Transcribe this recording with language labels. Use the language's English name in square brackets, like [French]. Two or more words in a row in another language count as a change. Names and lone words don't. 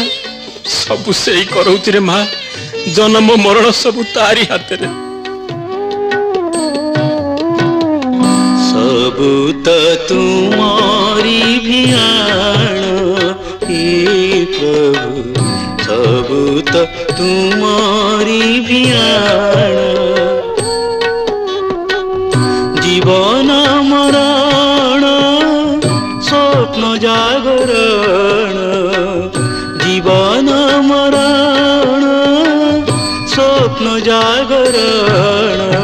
[Odia] ସବୁ ସେଇ କରଉଛି ରେ ମା, ଜନ୍ମ ମରଣ ସବୁ ତାରି ହାତରେ। ସବୁ ତ ତୁମରି ଭିଆଣ ହେ ପ୍ରଭୁ, ସବୁ ତ ତୁମରି ଭିଆଣ। [Bangla] জীবন মরণ স্বপ্ন জাগরণ, জীবন মরণ স্বপ্ন জাগরণ।